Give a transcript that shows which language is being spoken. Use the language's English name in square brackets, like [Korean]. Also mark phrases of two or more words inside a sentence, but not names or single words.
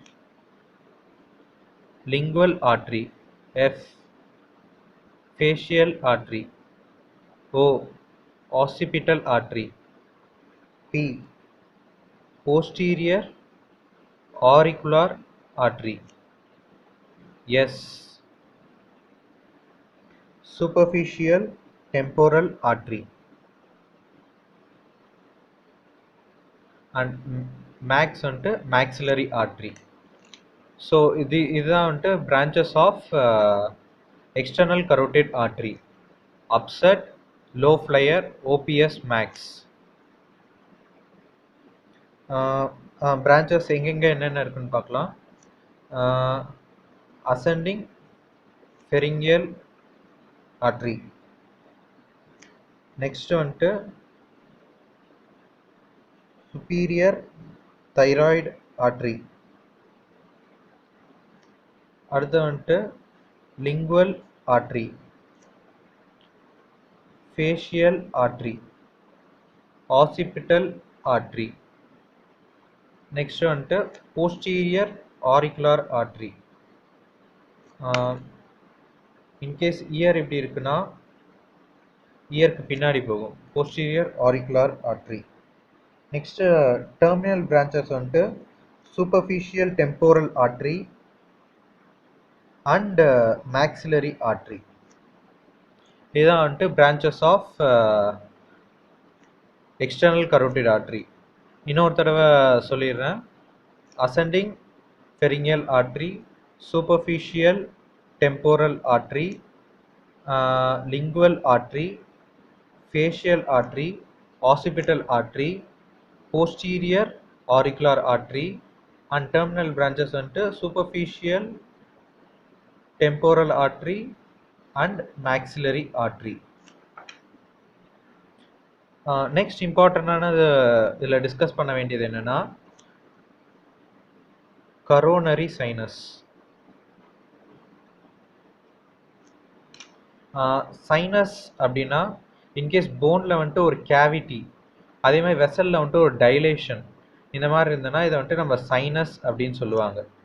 [English] lingual artery, F facial artery, O occipital artery, P posterior auricular artery, S superficial temporal artery, and max வந்துட்டு maxillary artery. ஸோ [Tamil] இதுதான் வந்துட்டு [English] branches of external carotid artery. upset, low flyer, OPS, max. [Tamil] பிரான்ச்சஸ் எங்கெங்கே என்னென்ன இருக்குன்னு பார்க்கலாம். [English] ascending pharyngeal artery, next வந்துட்டு superior thyroid artery, [Tamil] அடுத்து வந்துட்டு [English] lingual artery, facial artery, occipital artery, next வந்துட்டு posterior auricular artery. in case ear [Tamil] இப்படி இருக்குன்னா இயருக்கு பின்னாடி போகும், [English] posterior auricular artery. Next terminal branches வந்துட்டு superficial temporal artery and maxillary artery. [Tamil] இதுதான் வந்துட்டு [English] branches of external carotid artery. [Tamil] இன்னொரு தடவை சொல்லிடுறேன். [English] ascending pharyngeal artery, superficial temporal artery, lingual artery, facial artery, occipital artery, posterior auricular artery, and terminal branches into superficial temporal artery and maxillary artery. [Tamil] Next இம்பார்ட்டண்டானது இதில் டிஸ்கஸ் பண்ண வேண்டியது என்னன்னா [English] coronary sinus. [Tamil] சைனஸ் அப்படின்னா [English] in case [Tamil] போனில் வந்துட்டு ஒரு கேவிட்டி, அதே மாதிரி வெசலில் வந்துட்டு ஒரு டைலேஷன், இந்த மாதிரி இருந்ததுன்னா இதை வந்துட்டு நம்ம சைனஸ் அப்படின்னு சொல்லுவாங்க.